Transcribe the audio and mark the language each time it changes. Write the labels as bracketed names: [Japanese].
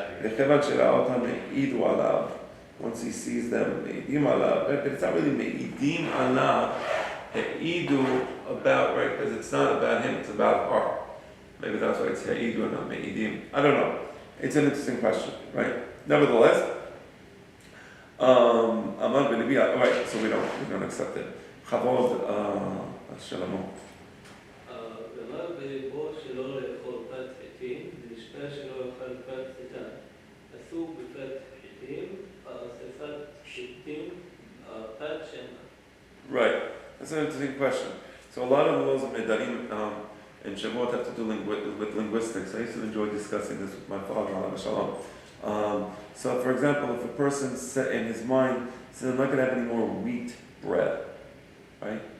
[Hebrew] וכיוון שראה אותם העידו עליו. [English] Once he sees them, me'idim alav, but it's not really me'idim alav, ha'idu about, right, because it's not about him, it's about her. Maybe that's why it's ha'idu and not me'idim. I don't know. It's an interesting question, right? Nevertheless, Amar ben Levi, right, so we don't accept it. [Hebrew] Chavod, Shalom. אמר בליבו שלא לאכול פת חיטים, ונשבע שלא יאכל פת חיטה. אסור בפת חיטים, אספת חיטים, פת שמא. [English] Right, that's an interesting question. So a lot of the laws of Medarim and Shebu'ot have to do with linguistics. I used to enjoy discussing this with my father, Alav Shalom. So for example, if a person set in his mind says, I'm not going to have any more wheat bread, right?